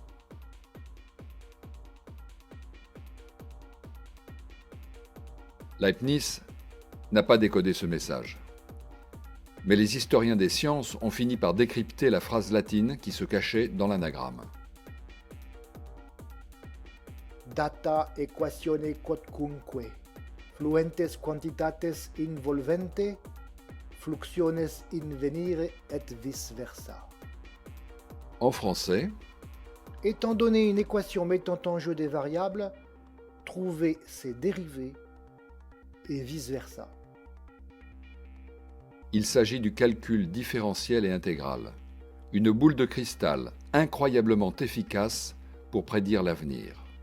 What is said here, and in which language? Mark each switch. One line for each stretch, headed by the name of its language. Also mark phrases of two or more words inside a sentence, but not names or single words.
French: Leibniz n'a pas décodé ce message. Mais les historiens des sciences ont fini par décrypter la phrase latine qui se cachait dans l'anagramme.
Latin: Data equatione quodcunque, fluentes quantitates involvente, fluxiones in venire et vice versa.
French: En français, Étant donné une équation mettant en jeu des variables, trouvez ses dérivés et
Latin: vice versa.
French: il s'agit du calcul différentiel et intégral, une boule de cristal incroyablement efficace pour prédire l'avenir.